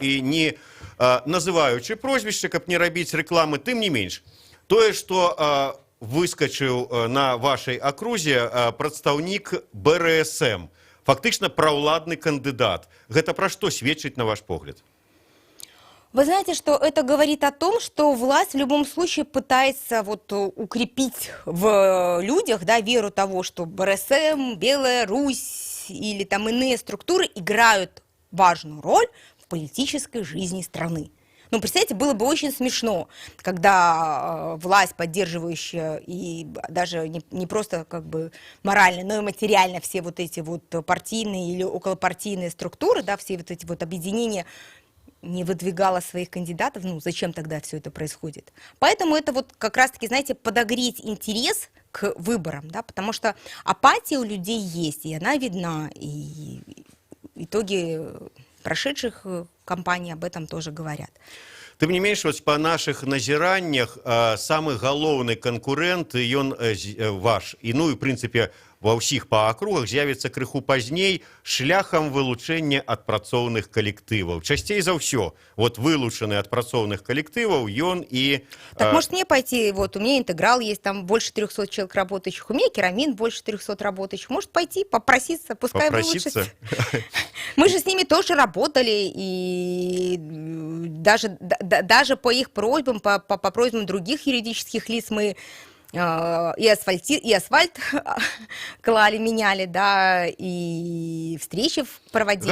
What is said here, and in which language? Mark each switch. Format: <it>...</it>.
<be>І не называючы прозвішча, каб не рабіць рэкламы, тым не менш. Тое, што выскачыў на вашай акрузе прадстаўнік БРСМ, фактычна праўладны кандыдат. Гэта пра што сведчыць, на ваш погляд?</be> <ru>Вы знаете, что это говорит о том, что власть в любом случае пытается вот укрепить в людях, да, веру того, что БРСМ, Белая Русь или там иные структуры играют важную роль в политической жизни страны. Ну, представьте, было бы очень смешно, когда власть, поддерживающая и даже не просто как бы морально, но и материально все вот эти вот партийные или околопартийные структуры, да, все вот эти вот объединения, не выдвигала своих кандидатов, ну зачем тогда все это происходит? Поэтому это вот как раз-таки, знаете, подогреть интерес к выборам, да, потому что апатия у людей есть, и она видна, и итоги прошедших кампаний об этом тоже говорят.</ru> <be>Тым не менш, вось па нашых назіраннях самы галоўны канкурэнт, ён ваш, і ну і в прынцыпе ва ўсіх па акругах з'явіцца крыху пазней шляхам вылучэння ад працоўных калектываў. Часцей за ўсё, вот вылучаны ад працоўных калектываў ён і...</be> <ru>Так может мне пойти, вот у меня интеграл есть, там больше 300 человек работающих, у меня керамин больше 300 работающих, может пойти попроситься, пускай вылучатся. Мы же с ними тоже работали, и даже по их просьбам, по просьбам других юридических лиц мы и асфальт клали, меняли, да, и встречи проводили.</ru>